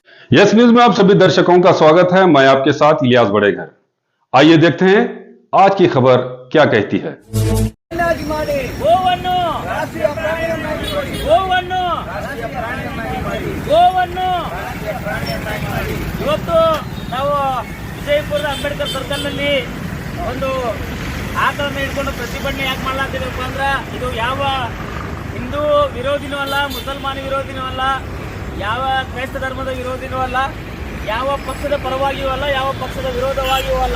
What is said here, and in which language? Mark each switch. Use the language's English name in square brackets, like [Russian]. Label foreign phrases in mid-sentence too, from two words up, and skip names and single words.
[Hindi] यस न्यूज में आप सभी दर्शकों का स्वागत है। मैं आपके साथ इलियास बड़ेघर। आइए देखते हैं आज की खबर क्या कहती है। [Kannada] ಇವತ್ತು ನಾವು ವಿಜಯಪುರದ ಅಂಬೇಡ್ಕರ್ ಸರ್ಕಲ್ನಲ್ಲಿ ಒಂದು ಆಕಳನ್ನು ಹಿಡ್ಕೊಂಡು ಪ್ರತಿಭಟನೆ ಯಾಕೆ ಮಾಡಲಾಗ್ತಿದೆಪ್ಪ ಅಂದ್ರೆ ಇದು ಯಾವ ಹಿಂದೂ ವಿರೋಧಿನೂ ಅಲ್ಲ, ಮುಸಲ್ಮಾನ ವಿರೋಧಿನೂ ಅಲ್ಲ, ಯಾವ ಕ್ರೈಸ್ತ ಧರ್ಮದ ವಿರೋಧಿನೂ ಅಲ್ಲ, ಯಾವ ಪಕ್ಷದ ಪರವಾಗಿಯೂ ಅಲ್ಲ, ಯಾವ ಪಕ್ಷದ ವಿರೋಧವಾಗಿಯೂ ಅಲ್ಲ.